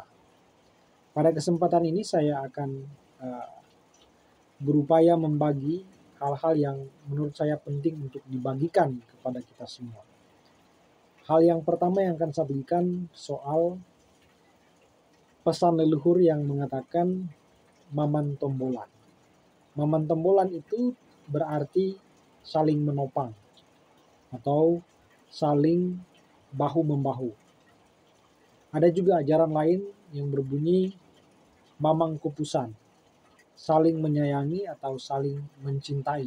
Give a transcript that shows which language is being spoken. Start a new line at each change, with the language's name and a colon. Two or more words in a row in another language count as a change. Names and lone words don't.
Indonesian: Pada kesempatan ini saya akan berupaya membagi hal-hal yang menurut saya penting untuk dibagikan kepada kita semua. Hal yang pertama yang akan saya bagikan soal pesan leluhur yang mengatakan maman tombolan. Maman tombolan itu berarti saling menopang atau saling bahu-membahu. Ada juga ajaran lain yang berbunyi mamang kupusan, saling menyayangi atau saling mencintai.